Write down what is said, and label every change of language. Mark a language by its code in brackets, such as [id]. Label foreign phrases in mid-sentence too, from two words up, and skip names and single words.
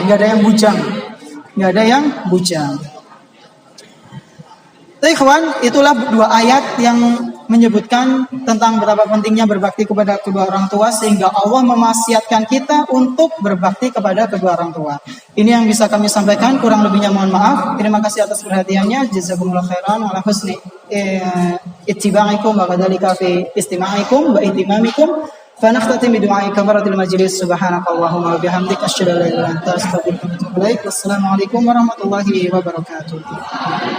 [id] Nggak ada yang bujang, nggak ada yang bujang. Tapi kawan, itulah 2 ayat yang menyebutkan tentang betapa pentingnya berbakti kepada kedua orang tua, sehingga Allah memaksiatkan kita untuk berbakti kepada kedua orang tua. Ini yang bisa kami sampaikan, kurang lebihnya mohon maaf. Terima kasih atas perhatiannya. [ar] جزاكم الله خيرا وعلى حسن اتباعكم وكذلك في استماعكم واهتمامكم. فنختتم بدعاء كفارة المجلس. سبحانك اللهم وبحمدك أشهد أن لا إله إلا أنت أستغفرك وأتوب إليك. والسلام عليكم ورحمة الله وبركاته.